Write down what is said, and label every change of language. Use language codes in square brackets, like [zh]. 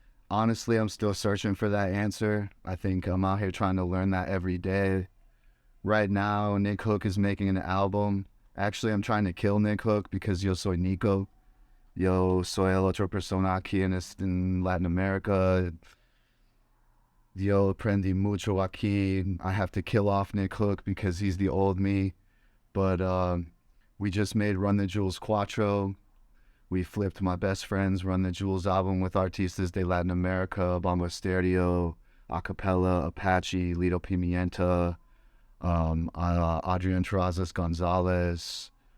[en] Honestly, I'm still searching for that answer. I think I'm out here trying to learn that every day. Right now, Nick Hook is making an album. Actually, I'm trying to kill Nick Hook because [es] yo soy Nico. Yo soy el otro persona aquí en Latin America. Yo aprendí mucho aquí. [en] I have to kill off Nick Hook because he's the old me. But we just made Run the Jewels Cuatro. We flipped my best friend's Run the Jewels album with [es] Artistas de [en] Latin America, Bomba Stereo, Acapella, Apache, Lido Pimienta, Adrian Terrazas Gonzalez.